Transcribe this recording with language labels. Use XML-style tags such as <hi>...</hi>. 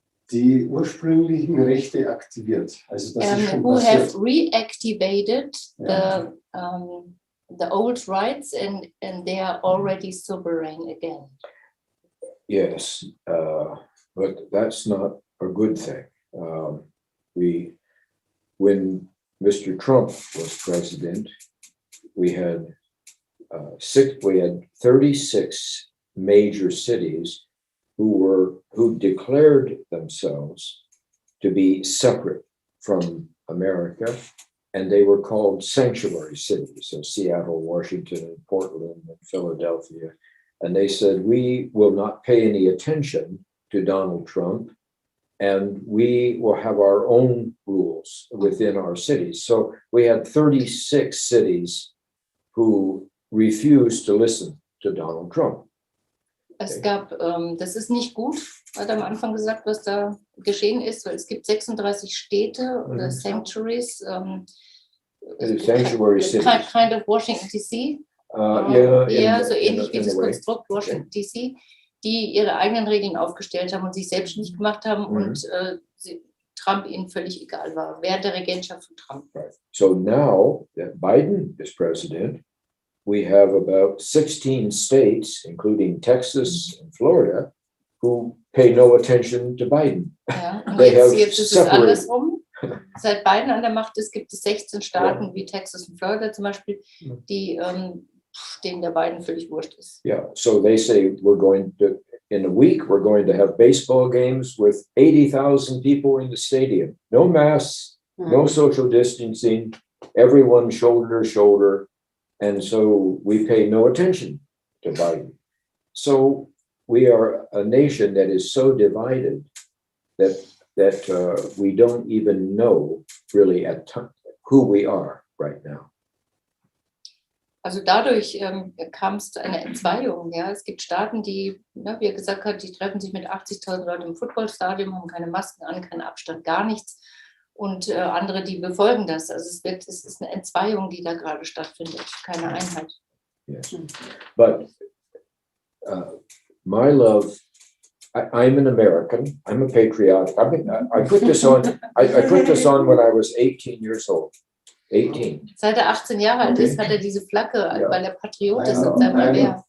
<de>Die ursprünglichen Rechte aktiviert. Also das ist schon</de> <en>Who</en> <de>passiert.</de> <en>have reactivated the old rights and they are already sovereign again. Yes, but that's not a good thing. When Mr. Trump was president, we had 36 major cities who declared themselves to be separate from America, and they were called sanctuary cities, so Seattle, Washington, and Portland, and Philadelphia. And they said, we will not pay any attention to Donald Trump, and we will have our own rules within our cities. So we had 36 cities who refused to listen to Donald Trump.</en> <de>Es gab, das ist nicht gut, hat er am Anfang gesagt, was da geschehen ist, weil es gibt 36 Städte oder Sanctuaries.</de> <en>Sanctuary cities. Kind of Washington DC.</en> <de>So ähnlich wie das Konstrukt Washington DC, die ihre eigenen Regeln aufgestellt haben und sich selbstständig gemacht haben und Trump ihnen völlig egal war, während der Regentschaft von Trump.</de> <en>So now that Biden is president, we have about 16 states, including Texas and Florida, who pay no attention to Biden.</en> <de>Ja, und jetzt ist es andersrum. Seit Biden an der Macht ist, gibt es 16 Staaten wie Texas und Florida zum Beispiel, die denen der Biden völlig wurscht ist.</de> <en>Yeah, so they say in a week, we're going to have baseball games with 80,000 people in the stadium. No masks, no social distancing, everyone shoulder to shoulder. And so we pay no attention to Biden. So we are a nation that is so divided that we don't even know really who we are right now.</en> <de>Also dadurch kam es zu einer Entzweiung. Ja? Es gibt Staaten, die, wie er gesagt hat, die treffen sich mit 80.000 Leuten im Footballstadion, haben keine Masken an, keinen Abstand, gar nichts. Und andere, die befolgen das. Also es ist eine Entzweiung, die da gerade stattfindet, keine Einheit.</de> <en>Yes. But my love, I'm an American. I'm a patriotic. I put this on. I put this on when I was 18 years old. 18.</en> <de>Seit er 18 Jahre alt ist, hat er diese Flagge, weil er Patriot ist und sein Wehr.</de>